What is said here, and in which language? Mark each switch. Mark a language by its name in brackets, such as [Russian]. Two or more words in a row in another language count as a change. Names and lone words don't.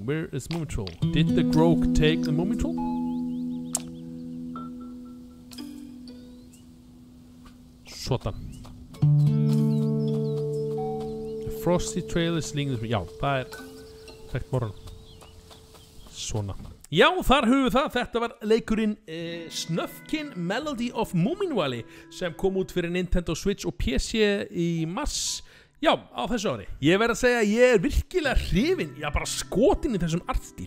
[English] Where is Moomin Troll? Did the Grog take the Moomin Troll? [Icelandic] Svona. [English] The frosty trail is leading this. [Icelandic] Já, það þekkt morgun. Svona. Já, þar höfum við það. Þetta var leikurinn Snufkin Melody of Moomin Valley sem kom út fyrir Nintendo Switch og PC í mars. Já, á þessu ári. Ég verð að segja að ég virkilega hrifinn, já bara skotin í þessum artstíl.